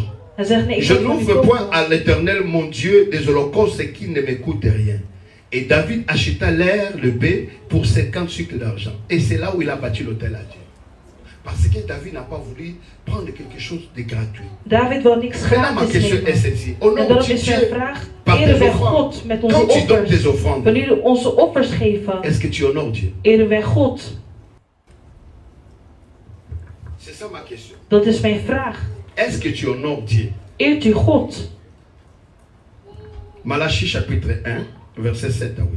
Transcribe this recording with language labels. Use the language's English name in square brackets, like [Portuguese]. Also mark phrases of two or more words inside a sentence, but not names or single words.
[Dutch] Hij zegt, nee, ik [French] Je [Dutch] zal het [French] n'offre [Dutch] niet [French] point [Dutch] kopen. [French] à l'Éternel mon Dieu des holocaustes qui ne me coûtent rien. Et David acheta l'air, le blé pour 50 cycles d'argent. Et c'est là où il a bâti l'autel à Dieu. Parce que David n'a pas voulu prendre quelque chose de gratuit. [Dutch] David wil niks [French] Maintenant, ma [Dutch] gratis [French] question est [Dutch] nemen. [French] celle-ci. [Dutch] En [French] Honore [Dutch] dat [French] tu [Dutch] is zijn [French] Dieu [Dutch] vraag. [French] par tes [Dutch] Eren wij [French] offrandes. [Dutch] God met onze [French] Quand tu donnes tes [Dutch] offers. [French] offrandes, [Dutch] Wanneer we onze offers geven, [French] est-ce que tu honores Dieu? [Dutch] eren wij God. [French] C'est ça ma question. [Dutch] Dat is mijn vraag. [French] Est-ce que tu honores Dieu? [Dutch] Eert u God? [French] Malachie chapitre 1, verset 7 à 8.